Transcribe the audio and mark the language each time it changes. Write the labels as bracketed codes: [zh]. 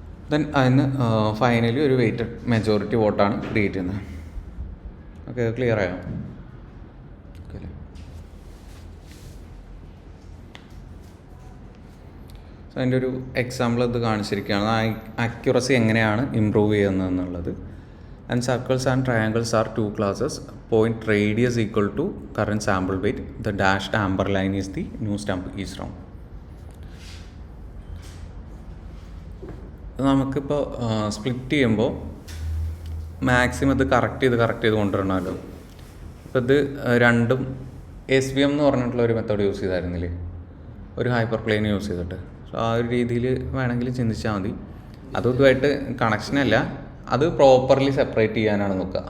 [ml] Then അതിന് finally ഒരു weighted majority വോട്ടാണ് ക്രിയേറ്റ് ചെയ്യുന്നത്. ഓക്കെ, ക്ലിയർ ആയോ? ഓക്കെ അല്ലേ? സോ അതിൻ്റെ ഒരു എക്സാമ്പിൾ ഇത് കാണിച്ചിരിക്കുകയാണ്, ആക്യുറസി എങ്ങനെയാണ് ഇമ്പ്രൂവ് ചെയ്യുന്നത് എന്നുള്ളത്. [en] And circles and triangles are 2 classes. Point radius equal to current sample weight. The dashed amber line is the new stump each round. [ml] നമുക്കിപ്പോൾ സ്പ്ലിറ്റ് ചെയ്യുമ്പോൾ മാക്സിമം ഇത് കറക്റ്റ് ചെയ്ത് കൊണ്ടുവരണമല്ലോ. അപ്പോൾ ഇത് രണ്ടും SVM എന്ന് പറഞ്ഞിട്ടുള്ള ഒരു മെത്തേഡ് യൂസ് ചെയ്തായിരുന്നില്ലേ, ഒരു ഹൈപ്പർ പ്ലെയിൻ യൂസ് ചെയ്തിട്ട്. സോ ആ ഒരു രീതിയിൽ വേണമെങ്കിൽ ചിന്തിച്ചാൽ മതി. അതും ഇതുമായിട്ട് കണക്ഷനല്ല, അത് പ്രോപ്പർലി സെപ്പറേറ്റ് ചെയ്യാനാണ് നോക്കുക.